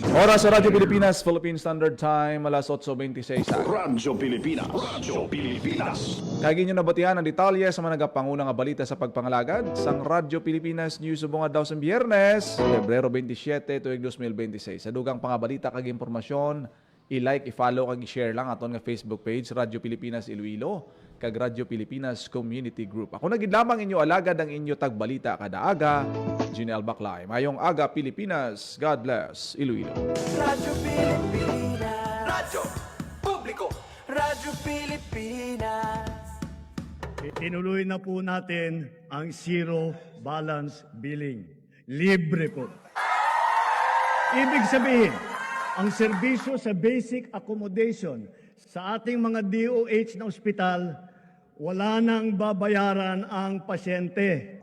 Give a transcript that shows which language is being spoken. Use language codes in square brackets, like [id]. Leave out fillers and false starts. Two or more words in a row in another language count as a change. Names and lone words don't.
[hil] Oras sa Radyo Pilipinas, [en] Philippine Standard Time, [hil] alas 8:26. Radyo Pilipinas. Radyo Pilipinas. Kagi nyo nabatihan ang detalye sa mga nagapangunang nga balita sa pagpangalagad sang Radyo Pilipinas News subong daw sa Biyernes, Pebrero 27, tuig 2026. Sa dugang pangabalita kag impormasyon, i-like, i-follow kag i-share lang aton nga Facebook page Radyo Pilipinas Iloilo kag Radyo Pilipinas Community Group. Ako nagid lamang inyo alagad ang inyo tagbalita kada aga. Ginel Baclay. Mayong aga Pilipinas. [en] God bless [hil] Iloilo. Radyo Pilipinas. Radyo Publiko. Radyo Pilipinas. [tl] Tinuloy na po natin ang zero balance billing. Libre po. Ibig sabihin, ang serbisyo sa basic accommodation sa ating mga DOH na ospital, wala nang babayaran ang pasyente.